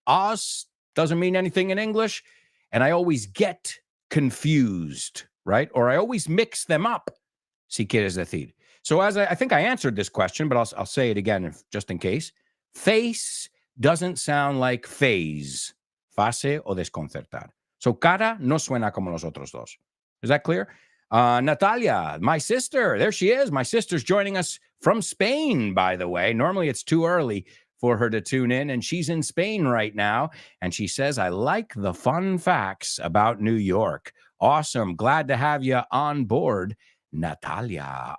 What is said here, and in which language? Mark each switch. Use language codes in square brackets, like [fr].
[en] Oz doesn't mean anything in English, and I always get confused, right? Or I always mix them up. [es] Si quieres decir. [en] So as I think I answered this question, but I'll say it again just in case. Face doesn't sound like phase, [es] fase o desconcertar. So cara no suena como los otros dos. [en] Is that clear? Natalia, my sister, there she is. My sister's joining us from Spain, by the way. Normally it's too early for her to tune in, and she's in Spain right now. And she says, I like the fun facts about New York. Awesome. Glad to have you on board, Natalia.